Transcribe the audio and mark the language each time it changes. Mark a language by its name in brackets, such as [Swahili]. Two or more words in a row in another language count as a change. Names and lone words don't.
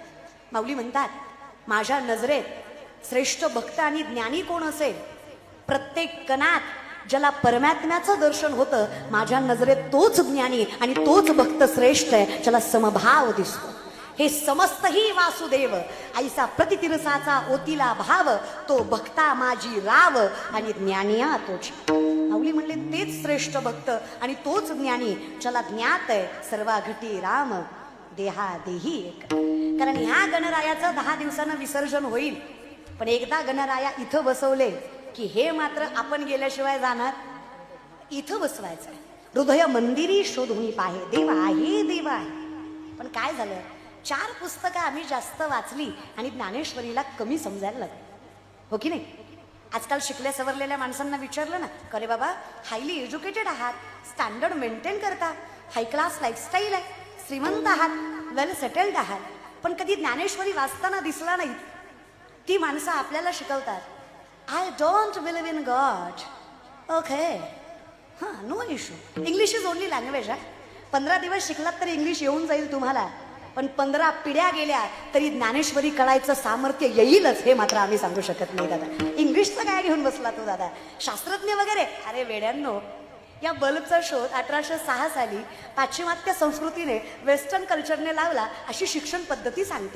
[Marathi] माऊली म्हणतात, माझ्या नजरेत श्रेष्ठ भक्त आणि ज्ञानी कोण असेल, प्रत्येक कणात ज्याला परमात्म्याचं दर्शन होतं, माझ्या नजरेत तोच ज्ञानी आणि तोच भक्त श्रेष्ठ आहे, ज्याला समभाव दिसतो. हे समस्त ही वासुदेव ऐसा प्रतितिरसाचा ओतीला भाव, तो भक्ता माझी राव आणि ज्ञानिया तोची. माऊली म्हणले तेच श्रेष्ठ भक्त आणि तोच ज्ञानी, ज्याला ज्ञात आहे सर्वा घटी राम देहा देही एक. कारण ह्या गणरायाचं 10 दिवसानं विसर्जन होईल. पण एकदा गणराया इथं बसवले की हे मात्र आपण गेल्याशिवाय जाणार. इथं बसवायचं. हृदय मंदिरी शोधून पाहे देव आहे देव आहे. पण काय झालं, 4 पुस्तकं आम्ही जास्त वाचली आणि ज्ञानेश्वरीला कमी समजायला लागली. हो की नाही. आजकाल शिकल्या सवरलेल्या माणसांना विचारलं ना, अरे बाबा [English] highly educated [Marathi] आहात, [English] standard maintain [Marathi] करता, [English] high class lifestyle [Marathi] आहे, श्रीमंत आहात, [English] well settled [Marathi] आहात, पण कधी ज्ञानेश्वरी वाचताना दिसला नाही. ती माणसं आपल्याला शिकवतात, [English] I don't believe in God. okay, हां, no issue. English is only language [Marathi] आहे. 15 दिवस शिकलात तरी इंग्लिश येऊन जाईल तुम्हाला. पण 15 पिढ्या गेल्या तरी ज्ञानेश्वरी कळायचं सामर्थ्य येईलच, हे मात्र आम्ही सांगू शकत नाही दादा. इंग्लिशचं काय घेऊन बसला तो दादा, शास्त्रज्ञ वगैरे. अरे वेड्यांनो, या बल्बचा शोध 1806 साली पाश्चिमात्य संस्कृतीने, [English] western cultureने [Marathi] लावला अशी शिक्षण पद्धती सांगते.